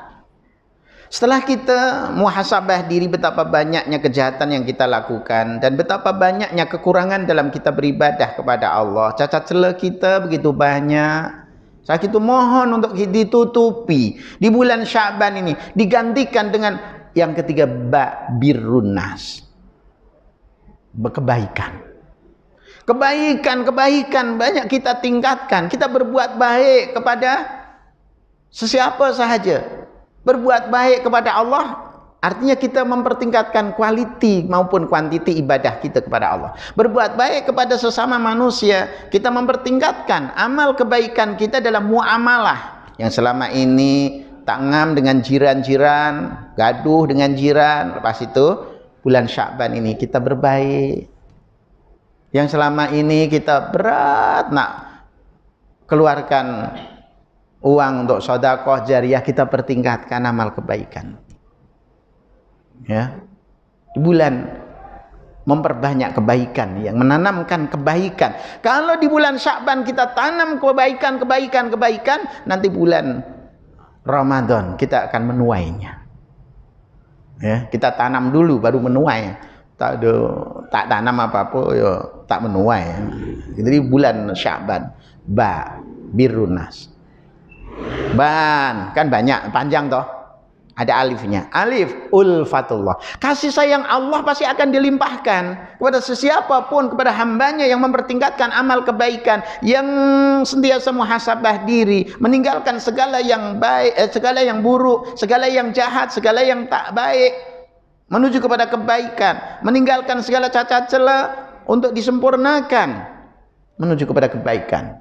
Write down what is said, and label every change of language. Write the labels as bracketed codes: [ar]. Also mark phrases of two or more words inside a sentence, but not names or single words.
[ms] Setelah kita muhasabah diri betapa banyaknya kejahatan yang kita lakukan dan betapa banyaknya kekurangan dalam kita beribadah kepada Allah, cacat celah kita begitu banyak. Saat itu mohon untuk ditutupi di bulan Sya'ban ini, digantikan dengan yang ketiga, [ar] ب برّ الناس. [ms] Kebaikan banyak kita tingkatkan. Kita berbuat baik kepada sesiapa sahaja. Berbuat baik kepada Allah artinya kita mempertingkatkan kualiti maupun kuantiti ibadah kita kepada Allah. Berbuat baik kepada sesama manusia, kita mempertingkatkan amal kebaikan kita dalam muamalah yang selama ini tak ngam dengan jiran-jiran, gaduh dengan jiran. Lepas itu bulan Sya'ban ini kita berbaik. Yang selama ini kita berat nak keluarkan uang untuk sedekah jariyah, kita pertingkatkan amal kebaikan. Ya. Di bulan memperbanyak kebaikan, yang menanamkan kebaikan. Kalau di bulan Sya'ban kita tanam kebaikan, nanti bulan Ramadan kita akan menuainya. Ya, kita tanam dulu baru menuai. Tak tanam apa-apa ya tak menuai. Jadi bulan Sya'ban, [ar] ب برّ الناس. [ms] Ban kan banyak, panjang toh. Ada alifnya. Alif, ulfatullah. Kasih sayang Allah pasti akan dilimpahkan kepada sesiapapun, kepada hambanya yang mempertingkatkan amal kebaikan, yang sentiasa muhasabah diri, meninggalkan segala yang baik, segala yang buruk, segala yang jahat, segala yang tak baik, menuju kepada kebaikan, meninggalkan segala cacat celah untuk disempurnakan, menuju kepada kebaikan.